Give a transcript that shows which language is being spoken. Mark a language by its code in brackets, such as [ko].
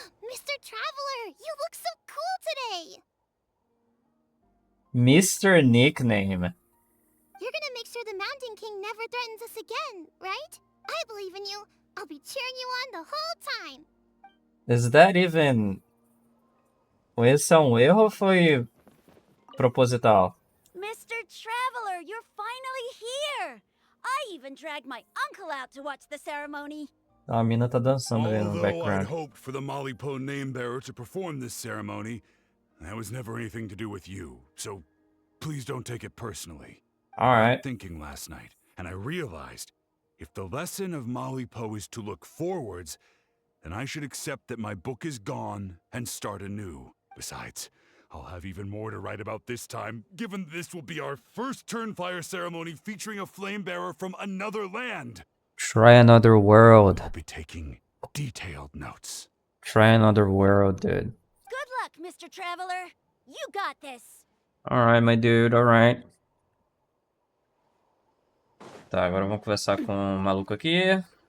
[en] Mr. Traveler, you look so cool today! Mr. Nickname. You're gonna make sure the Mountain King never threatens us again, right? I believe in you. I'll be cheering you on the whole time. Is that even... [pt] Esse é erro ou foi proposital? [en] Mr. Traveler, you're finally here! I even dragged my uncle out to watch the ceremony. [pt] A mina tá dançando ali no [en] Although I'd [pt] background. [en] hoped for the Malipo name-bearer to perform this ceremony, that was never anything to do with you, so please don't take it personally. Alright. Thinking last night, and I realized, if the lesson of Malipo is to look forwards, then I should accept that my book is gone and start anew. Besides, I'll have even more to write about this time, given this will be our first Turnfire ceremony featuring a flame-bearer from another land. Try another world. I'll be taking detailed notes. Try another world, dude. Good luck, Mr. Traveler. You got this. Alright, my dude, alright. [pt] Tá, agora vamos conversar com o maluco aqui.